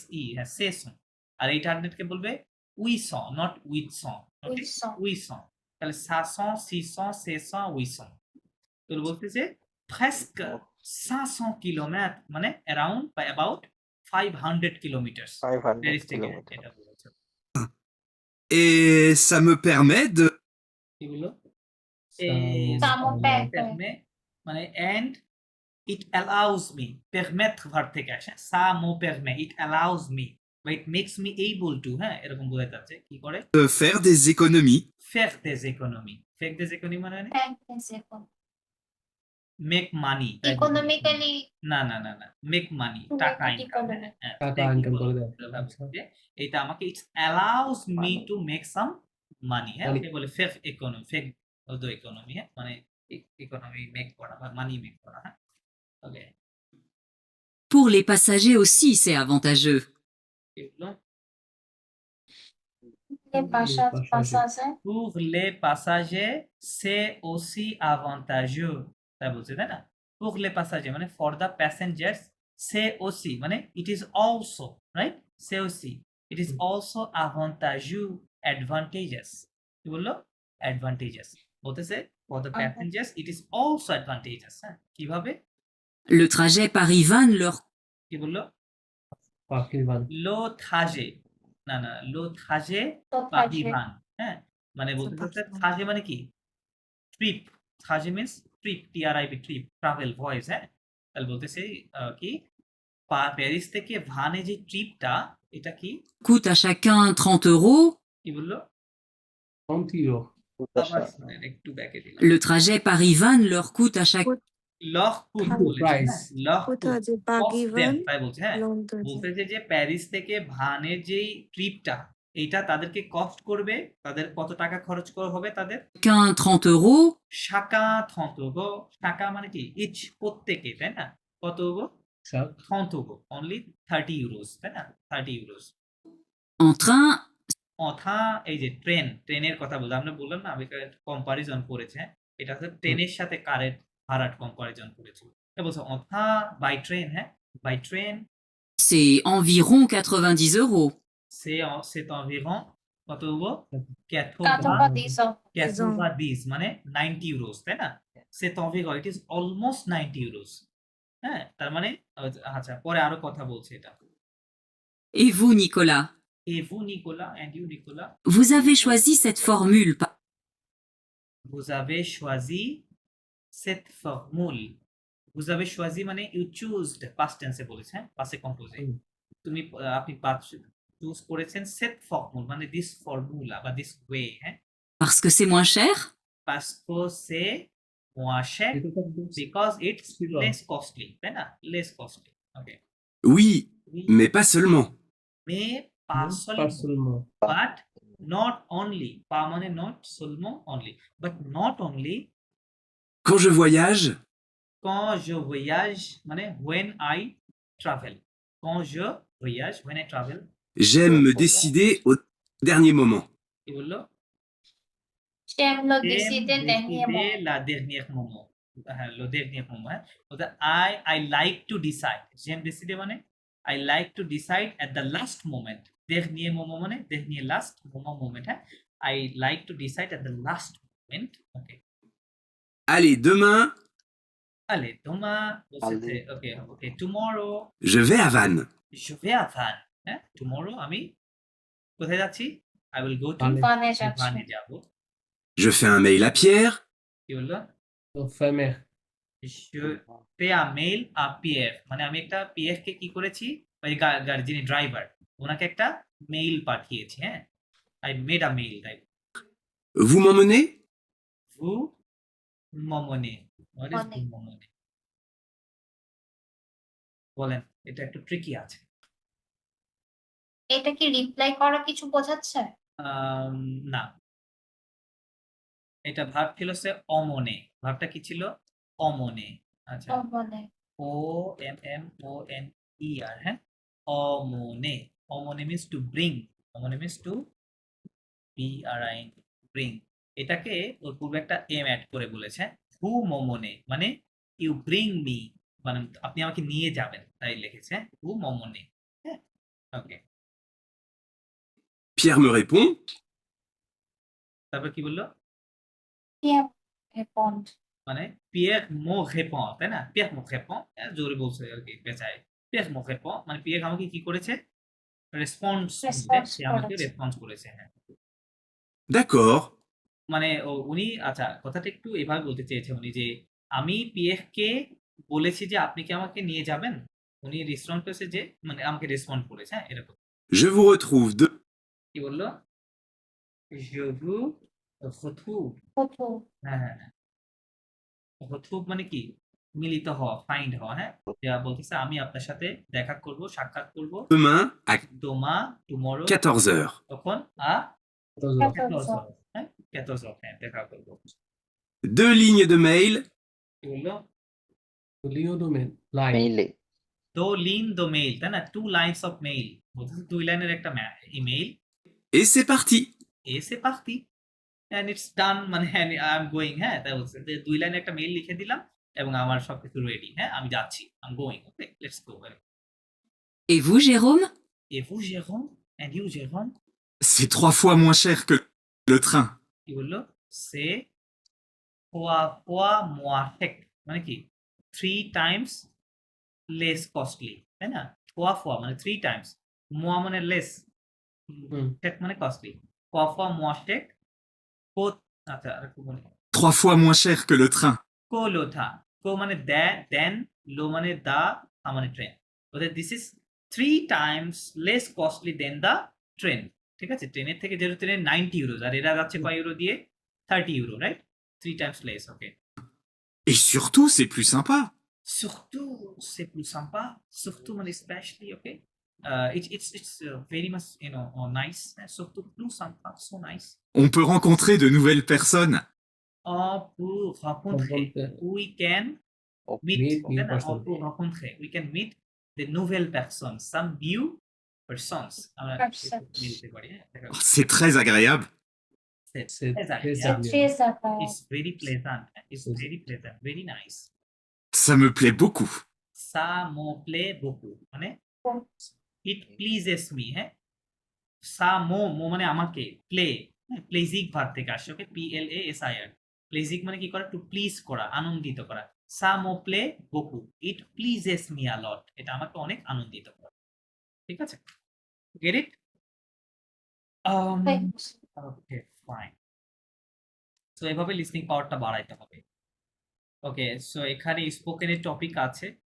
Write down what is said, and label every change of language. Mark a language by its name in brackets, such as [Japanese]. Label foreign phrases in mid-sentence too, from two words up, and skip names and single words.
[Bangla] SE, হ্যাঁ, 600। আর 800 কে বলবে উইসন, নট উইথসন, উইসন। উইসন। তাহলে 500 600 700 800। তো বলতেছে প্রেস্ক 500 কিলোমিটার মানে অ্যারাউন্ড বা অ্যাবাউট 500 কিলোমিটার 500 প্যারিস থেকে কিলোমিটার। এটা বলেছে। [French] Et ça me permet de... [Bangla] কি বললো? [French] Permet. [Bangla] মানে [English] and it allows me, [Bangla] permettre ভার্ব থেকে আসে, [French] ça me permet, [English] it allows me বা it makes me able to, [Bangla] হ্যাঁ এরকম বোঝাতে যাচ্ছে কি করে [French] de faire des économies. faire des économies, faire des économies মানে [English] make money, [French] ইকোনমিক্যালি [Bangla] না না না না [English] make money, To [Bangla] টাকা [English] make it [Bangla] ইনকাম, economic. টাকা ইনকাম করে দেয়। আচ্ছা। এটা আমাকে [English] it allows me Money. to make some money, [Bangla] হ্যাঁ Money. ওকে বলে [French] faire economy, faire [English] the economy, [Bangla] হ্যাঁ মানে ইকোনমি মেক করা বা মানি মেক করা, হ্যাঁ ওকে। [French] Pour les passagers aussi, c'est avantageux. [Bangla] এগুলো পাশাপাশি [French] pour les passagers c'est aussi avantageux, [Bangla] তাই বলছে তাই না? [French] pour les passagers মানে [English] for the passengers, [French] c'est aussi [English] মানে it is also, right? [French] c'est aussi [English] it is also avantageux, [Bangla] advantageous, কি বললো? [English] advantageous বলতেছে for the passengers it is also advantageous, [Bangla] হ্যাঁ কিভাবে? [French] Le trajet Paris-Vannes leur [Bangla] কি বললো? পাখিবান। লো থাজে, না না লো থাজে তো পাহিভান, হ্যাঁ মানে বলতে চাচ্ছে পাহিভান। থাজে মানে কি ট্রিপ, থাজে [English] means trip, [Bangla] টিআরআইপি ট্রিপ, ট্রাভেল ভয়েস, হ্যাঁ তাহলে বলতেছে কি প্যারিস থেকে ভানে যে ট্রিপটা এটা কি [French] coûte à chacun 30 €. [Bangla] কি বললো? 30 euro। আবার শুনেন একটু ব্যাকে দিলাম। [French] Le trajet Paris-Vannes leur coûte à chaque le coût Coût, [Bangla] বলেছে, [English] price. [Bangla] হ্যাঁ, [French] le coût, [Bangla] কোথায় যে [English] cost [Bangla] পাগিভান them, তাই বলছে, হ্যাঁ লন্ডন বলতেছে যে প্যারিস থেকে ভানের যেই ট্রিপটা এইটা তাদেরকে কস্ট করবে, তাদের কত টাকা খরচ করা হবে তাদের? [French] chacun 30 €. [Bangla] শাকা থন্তগো, শাকা মানে কি ইচ প্রত্যেকে, তাই না? কত গো? সব থন্তগো [English] only 30 euros, [Bangla] তাই না? 30 ইউরোস। [French] En train, [Bangla] অথা এই যে ট্রেন, ট্রেনের কথা বললাম, আমরা বললাম না আমি কম্পারিজন করেছে, হ্যাঁ এটা হচ্ছে ট্রেনের সাথে কারের ভাড়ার কম্পারিজন করেছিল। এটা বলছে অথা [English] by train, [Bangla] হ্যাঁ [English] by train [French] c'est environ 90 €. c'est environ [Bangla] কত গো? 90 মানে 90 ইউরোস, তাই না? [French] c'est environ [English] it is almost 90 ইউরোস, [Bangla] হ্যাঁ তার মানে আচ্ছা পরে আরো কথা বলছে এটা। [French] Et vous, Nicolas, Et vous Nicolas, [English] and you Nicolas, [French] vous avez choisi cette formule. vous avez choisi cette formule, vous avez choisi [Bangla] মানে [English] you choosed past tense [Bangla] এ বলেছে, হ্যাঁ [French] passé composé [Bangla] তুমি আপনি চুজ করেছেন [French] set formule [Bangla] মানে [English] this formula [Bangla] বা [English] this way, [Bangla] হ্যাঁ [French] Parce que c'est moins cher? parce que c'est moins cher, [Bangla] এটা তো [English] because it's Sure. less costly, তাই না? less costly, okay [French] Oui, mais pas seulement. mais pas seulement, [Bangla] পার্সোনাল [English] but not only, pas মানে not seulement only, but not only [French] Quand je voyage, quand je voyage মানে [English] when I travel, [French] quand je voyage [English] when I travel, [French] j'aime me décider au dernier moment. [Bangla] কি বললো? [French] j'aime le J'aime décider dernier décider moment. la dernière moment, হ্যাঁ le dernier moment, [Bangla] হ্যাঁ বলতে [English] I like to decide, [French] j'aime décider [English] মানে I like to decide at the last moment, [French] dernier moment [English] মানে [French] dernier last moment, [English] হ্যাঁ I like to decide at the last moment, okay [French] Allez, demain, allez demain [English] বলছে okay okay tomorrow [French] je vais à Vannes. je vais à Vannes, [Bangla] হ্যাঁ tomorrow আমি কোথায় যাচ্ছি? [English] I will go to Vannes. [Bangla] Vannes যাচ্ছি। ভানে যাব, [French] Je fais un mail à Pierre. [Bangla] কি বললো? তো ফেমে [French] je fais un mail à Pierre [Bangla] মানে আমি একটা পিএফ কে কি করেছি, ওই গাড়ি যিনি ড্রাইভার ওনাকে একটা মেইল পাঠিয়েছি, হ্যাঁ [English] I made a mail, right? [French] Vous m'emmenez? vous m'emmenez, [English] what is [French] Emmener. vous m'emmenez? [Bangla] বলেন, এটা একটু ট্রিকি আছে। এটা কি রিপ্লাই করা কিছু বোঝাচ্ছে? না এটা ভার্ব ছিল সে অমনে, ভার্বটা কি ছিল? অমনে, আচ্ছা মানে ও এম এম ও এন ই আর, হ্যাঁ অমনে, অমনে [English] means to bring, [Bangla] অমনে মিন্স টু বি আর আই ব্রিং, এটাকে ওর পূর্বে একটা এম অ্যাড করে বলেছে হু মমনে মানে [English] you bring me, [Bangla] মানে আপনি আমাকে নিয়ে যাবেন, তাই লিখেছে হু মমনে, হ্যাঁ ওকে [French] Pierre me répond. [Bangla] তারপর কি বললো? [French] Pierre répond. [Bangla] মানে পিয়ের [French] me répond, [Bangla] তাই না? পিয়ের [French] me répond, [Bangla] জোরে বলছে আর কি বেচায়। পিয়ের [French] me répond [Bangla] মানে পিয়ের আমাকে কি করেছে? রেসপন্স [English] Response [Bangla] সে আমাকে করেছে। রেসপন্স করেছে, হ্যাঁ। [French] D'accord. [Bangla] মানে উনি আচ্ছা কথাটা একটু এভাবে বলতে চেয়েছে উনি যে আমি পিএফ কে বলেছি যে আপনি কি আমাকে নিয়ে যাবেন? উনি রেসপন্স করেছে যে মানে আমাকে রেসপন্ড করেছে, হ্যাঁ এরকম। [French] Je vous retrouve de... [Bangla] কি বললো? [French] Je vous retrouve। Retrouve. [Bangla] হ্যাঁ হ্যাঁ হ্যাঁ। retrouve মানে কি? মিলিত হওয়া, ফাইন্ড হওয়া, হ্যাঁ। যা বলতেছে আমি আপনার সাথে দেখা করব, সাক্ষাৎ করব [French] Demain à demain, tomorrow, 14 heures. [Bangla] তখন à 14 [French] 14 heures, [Bangla] হ্যাঁ [French] 14 heures, [Bangla] হ্যাঁ দেখা করব। [French] 2 lignes de mail. [Bangla] কি বললো? লিও ডোমেন লাইন মেইলে [French] deux lignes de mail, [Bangla] তাই না? [English] 2 lines of mail, [Bangla] বলতেছে 2 লাইনের একটা ইমেইল। [French] Et c'est parti. Et c'est parti [English] and it's done, মানে I am going, [Bangla] হ্যাঁ তাই বলছে যে 2 লাইনের একটা মেইল লিখে দিলাম এবং আমার সবকিছু রেডি, হ্যাঁ আমি যাচ্ছি, [English] I am going, okay let's go. [French] Et vous, Jérôme? Et vous Jérôme? [English] And you Jérôme? [French] C'est 3 fois moins cher que le train. [Bangla] কি বললো? [French] C'est 3 fois moins cher, [Bangla] মানে কি [English] 3 times less costly, [Bangla] তাই না? 3 fois মানে 3 times, moins মানে less, শেখ মানে কস্টলি, [French] 3 fois moins cher, [Bangla] আচ্ছা আরেকটু বলি, [French] 3 fois moins cher que le train. [Bangla] কোলোথা, কো মানে দেন, লো মানে দা, থা মানে ট্রেন। [English] ওদের this is 3 times less costly than the train. [Bangla] ঠিক আছে, ট্রেনের থেকে যেহেতু ট্রেনের 90 ইউরোজ আর এরা যাচ্ছে কয় ইউরো দিয়ে? 30 ইউরো, রাইট? [English] 3 times less, [Bangla] ওকে। [French] Et surtout, c'est plus sympa. Surtout, c'est plus sympa. Surtout, [English] মানে especially, okay. It's very much, nice. [French] Surtout, plus sympa, [English] so nice. [French] On peut rencontrer de nouvelles personnes. Pour rencontrer, [English] we can meet, Meet new [Bangla] okay, না? [English] person. [French] Pour rencontrer, [English] we can meet the [French] nouvelle personnes, [English] some new persons. [Bangla] আমরা [English] Persons. [Bangla] মিলতে পারি, হ্যাঁ? দেখা [French] Oh, c'est très agréable. C'est C'est très très agréable. C'est très agréable. [English] It's very pleasant. It's very pleasant, very nice. [French] Ça me plaît beaucoup. Ça me plaît beaucoup, [English] মানে it pleases me, [Bangla] হ্যাঁ? [French] ça me [Bangla] মানে আমাকে, প্লে, প্লেজিক ভার্ব থেকে আসছে, ওকে, PLASIR। প্লেজিক মানে কি করা? [English] to please [Bangla] করা, আনন্দিত করা। [French] ça me plaît beaucoup, [English] it pleases me a lot, [Bangla] এটা আমাকে অনেক আনন্দিত করে। ঠিক আছে, [English] get it? Thanks. [Bangla] ওকে ফাইন। সো এভাবে লিসনিং পাওয়ারটা বাড়াইতে হবে। ওকে, সো এখানে স্পোকেনের টপিক আছে।